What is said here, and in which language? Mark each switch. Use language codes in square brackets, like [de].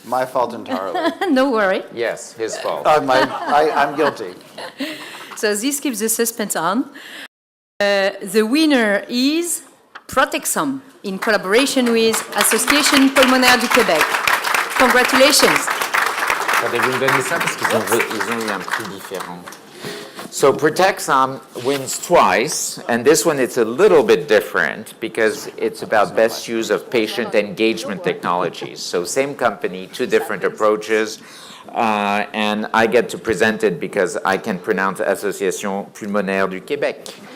[en] My fault entirely. No worry. Yes, his fault. I'm guilty. So this keeps the suspense on. The winner is Protexom, in collaboration with Association Pulmonaire du Québec. Congratulations. [fr] Allez-vous me donner ça parce qu'ils ont eu un prix différent. [en] So Protexom wins twice, and this one it's a little bit different because it's about best use of patient engagement technologies. So same company, 2 different approaches, and I get to present it because I can pronounce Association Pulmonaire du Québec.